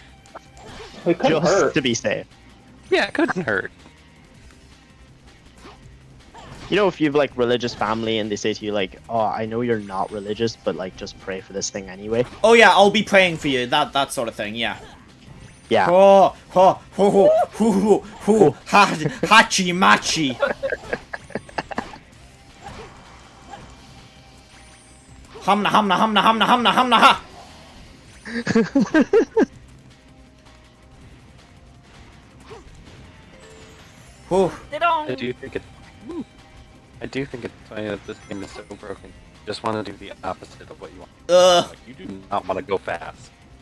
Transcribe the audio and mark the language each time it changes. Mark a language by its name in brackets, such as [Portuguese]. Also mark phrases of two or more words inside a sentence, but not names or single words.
[English] It couldn't Just hurt. to be safe. Yeah, it couldn't hurt. You know, if you've like religious family and they say to you like, "Oh, I know you're not religious, but like just pray for this thing anyway." Oh yeah, I'll be praying for you. That sort of thing. Yeah. Yeah. Oh, ho, ho, ho, ho, ho, ho, ha, hachi machi. Humna, humna, humna, humna, humna, humna, ha. Oh, I do think it's funny that this game is so broken. You just want to do the opposite of what you want. Like, you do not want to go fast.